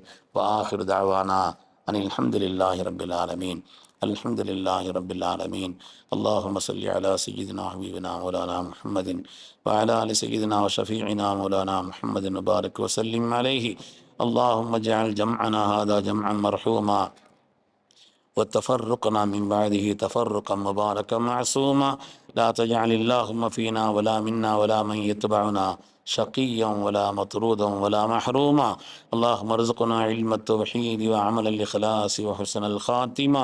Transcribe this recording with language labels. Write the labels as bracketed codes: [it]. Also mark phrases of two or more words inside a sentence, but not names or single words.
[ar] وآخر دعوانا أن الحمد لله رب العالمين. الحمد لله رب العالمين. اللهم صل على سيدنا حبيبنا مولانا محمد وعلى آل سيدنا وشفيعنا مولانا محمد مبارك وسلم عليه. اللهم اجعل جمعنا هذا جمعا مرحوما وتفرقنا من بعده تفرقا مباركا معصوما. لا تجعل اللهم فينا ولا منا ولا من يتبعنا شقيا ولا مطرودا ولا محروما. اللهم ارزقنا علم التوحيد وعمل الإخلاص وحسن الخاتمة.